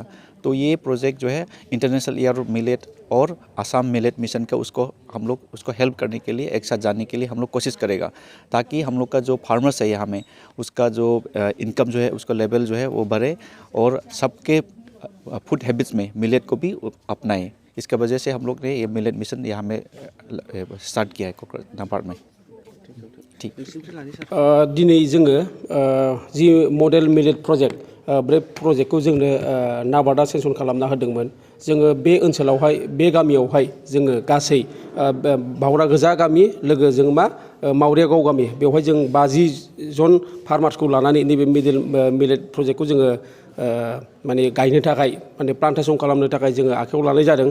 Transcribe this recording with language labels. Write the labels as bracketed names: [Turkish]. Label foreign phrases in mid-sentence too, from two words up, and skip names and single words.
[Hindi] तो ये प्रोजेक्ट जो है इंटरनेशनल ईयर ऑफ मिलेट और आसाम मिलेट मिशन का हम लोग उसको हेल्प करने के लिए, एक साथ जाने के लिए हम लोग कोशिश करेगा, ताकि हम लोग का जो फार्मर्स है यहाँ में उसका जो इनकम जो है उसका लेवल जो है वो बढ़े और सबके [English] food habits [Hindi] में मिलेट को भी अपनाएं। इसके वजह से हम लोग ने ये [English] millet mission [Hindi] यहाँ में स्टार्ट किया है नाबार्ड में। [Bodo] दिनै जोङो जि [English] model millet project [Bodo] बे प्रोजेक्टखौ जोंनो नाबार्डआ सेंसन खालामना होदोंमोन। जोङो बे ओनसोलावहाय बे गामियावहाय जोङो गासै बावरा गोजा गामि लोगो जों मावरियागाव गामि बेवहाय जों 50 जन फार्मार्सखौ लानानै नैबे मिलेट प्रोजेक्टखौ जोङो माने गायनो थाखाय माने प्लान्टेसन खालामनो थाखाय जोङो आखायाव लानाय जादों।